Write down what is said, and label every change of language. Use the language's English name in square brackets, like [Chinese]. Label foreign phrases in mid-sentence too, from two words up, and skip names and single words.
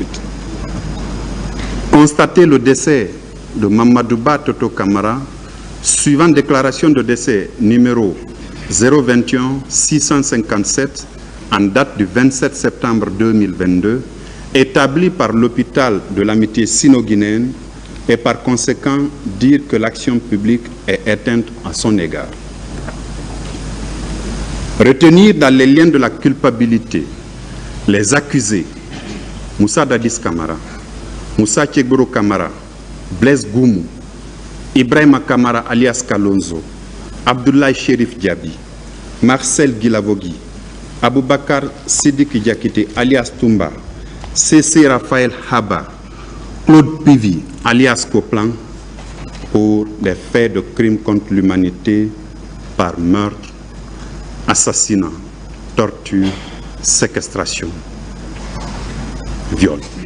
[French] Constater le décès de Mamadouba Toto Camara, suivant déclaration de décès numéro 021 657 en date du 27 septembre 2022, établi par l'hôpital de l'amitié sino-guinéenne et par conséquent dire que l'action publique est éteinte à son égard. Retenir dans les liens de la culpabilité les accusés Moussa Dadis Camara, Moussa Tchegboro Camara, Blaise Goumou, Ibrahima Camara alias Kalonzo, Abdoulaye Chérif Diaby, Marcel Guilavogui, Aboubakar Sidiki Diakité alias Toumba, C.C. Raphaël Haba, Claude Pivi alias Coplan pour des faits de crimes contre l'humanité par meurtre, assassinat, torture, séquestration, viol.